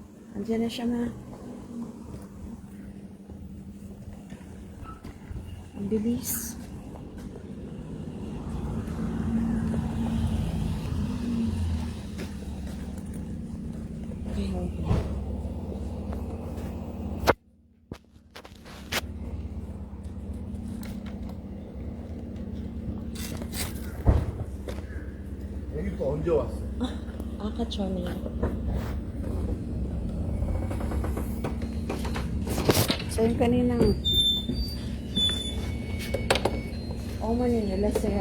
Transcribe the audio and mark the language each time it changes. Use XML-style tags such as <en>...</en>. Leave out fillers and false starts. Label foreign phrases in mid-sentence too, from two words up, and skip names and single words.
<tl>Andiyan na siya, ma. Ang bilis. Okay.</tl> <ko>여기 또 언제 왔어? 아까 전에.</ko> <tl>So yung kanina.</tl> <ko>어머니 놀랐어요.</ko>